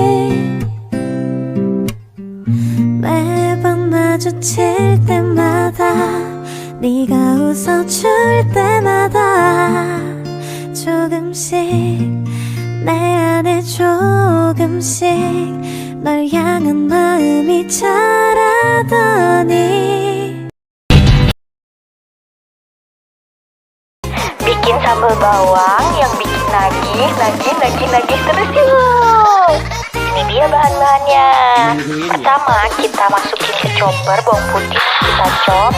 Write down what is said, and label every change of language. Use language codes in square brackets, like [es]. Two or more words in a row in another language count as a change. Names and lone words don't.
[ko] 매번 마주칠 때마다 네가 웃어줄 때마다 조금씩 내 안에 조금씩 널 향한 마음이 자라더니. [id] Bikin sambal bawang yang bikin nagih terus yuk. Ini dia bahan-bahannya. Pertama kita masukin ke chopper bawang putih, kita chop.